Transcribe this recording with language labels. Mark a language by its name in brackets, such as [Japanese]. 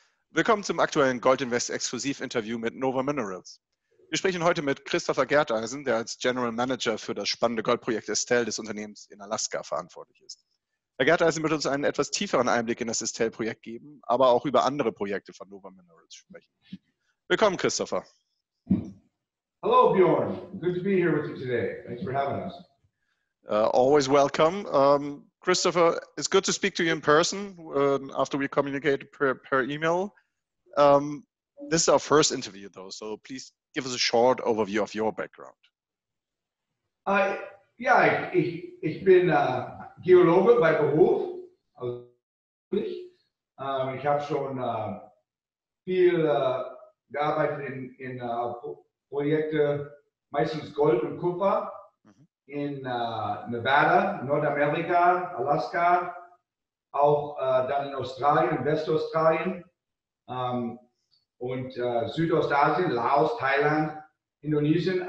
[German] Willkommen zum aktuellen Gold Invest Exklusiv-Interview mit Nova Minerals. Wir sprechen heute mit Christopher Gerteisen, der als General Manager für das spannende Goldprojekt Estelle des Unternehmens in Alaska verantwortlich ist. Herr Gerteisen wird uns einen etwas tieferen Einblick in das Estelle-Projekt geben, aber auch über andere Projekte von Nova Minerals sprechen. Willkommen, Christopher. [English] Hello, Bjorn. Good to be here with you today. Thanks for having us. Always welcome. Christopher, it's good to speak to you in person after we communicated per email. This is our first interview, though, so please give us a short overview of your background. [German] Ja, ich bin Geologe bei Beruf. Also, ich habe schon viel gearbeitet in Projekte, meistens Gold und Kupfer, in Nevada, Nordamerika, Alaska, auch dann in Australien, Westaustralien und Südostasien, Laos, Thailand, Indonesien.